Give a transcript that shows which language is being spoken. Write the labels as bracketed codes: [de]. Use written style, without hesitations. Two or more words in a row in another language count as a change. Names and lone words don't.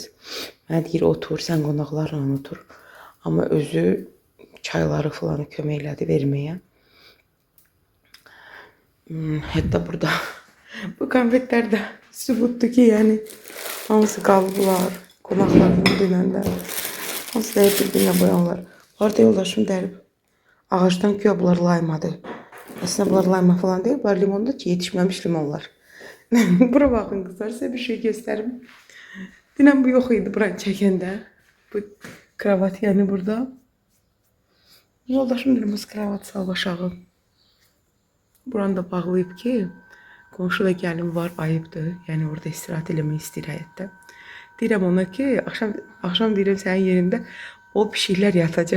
[az] Mənə deyir, otur, sən qonaqlarla otur. Amma özü çayları falan kömək elədi verməyə. Hətta burada bu konfetlər də sübutdur ki, yəni hamısı qalıblar, qonaqlarının dünəndə. Hamısı da bir-birinə boyanlar. Bu arada yoldaşım dərib. Ağacdan güya bunlar laymadı. [tr] Aslında bunlar layma falan değil. Bunlar limonda ki yetişmemiş limonlar. Bura bakın kızlar, size bir şey göstereyim. [az] Dünən bu yok idi buranı çəkəndə. Bu kravat yani burada. Yoldaşım dünəmiz kravat salıb aşağı. Buranı da bağlayıb ki qonşuda gəlin var, ayıbdır. Yəni orada istirahat eləmək istəyir həyətdə. Deyirəm ona ki akşam deyirəm sənin yerində o pişiklər yatacaq.